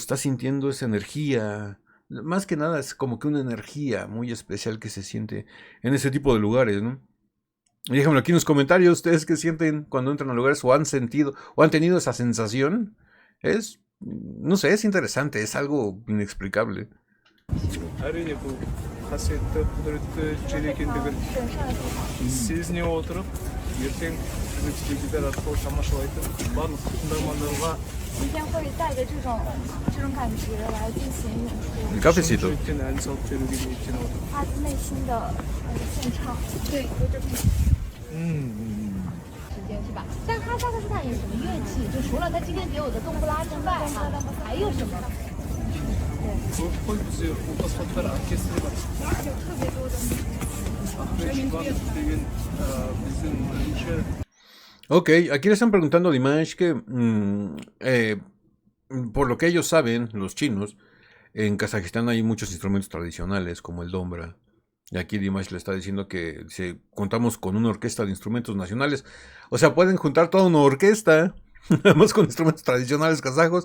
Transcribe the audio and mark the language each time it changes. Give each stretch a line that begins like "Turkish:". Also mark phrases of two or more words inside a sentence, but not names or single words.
Spanish: Está sintiendo esa energía. Más que nada es como que una energía muy especial que se siente en ese tipo de lugares, ¿no? Y déjenmelo aquí en los comentarios, ustedes qué sienten cuando entran a lugares o han sentido o han tenido esa sensación. No sé, es interesante, es algo inexplicable.
Kazakh: әрине бұл қасиетті құдіретті жер екендігін сезіне отырып ертең біздің теледидар арқылы тамашалайтын барлық тыңдармандарға
Chinese: 今天会带着这种感觉来进行演出，
Spanish: El cafecito.
Kazakh: жүректен ән салып беруге ниеттеніп отырмын.
Chinese: 发自内心的献唱。对，时间是吧？但是哈萨克斯坦有什么乐器？就除了他今天给我的冬不拉之外，哈，还有什么？
Kazakh: қой бізде ұлт аспаптар оркестрі бар.
Chinese: 有特别多的。
Kazakh: Ахмет Жұбанов деген біздің бірінші.
Spanish: Ok, aquí le están preguntando a Dimash que, por lo que ellos saben, los chinos, en Kazajistán hay muchos instrumentos tradicionales como el dombra. Y aquí Dimash le está diciendo que si contamos con una orquesta de instrumentos nacionales, o sea, pueden juntar toda una orquesta, además con instrumentos tradicionales kazajos.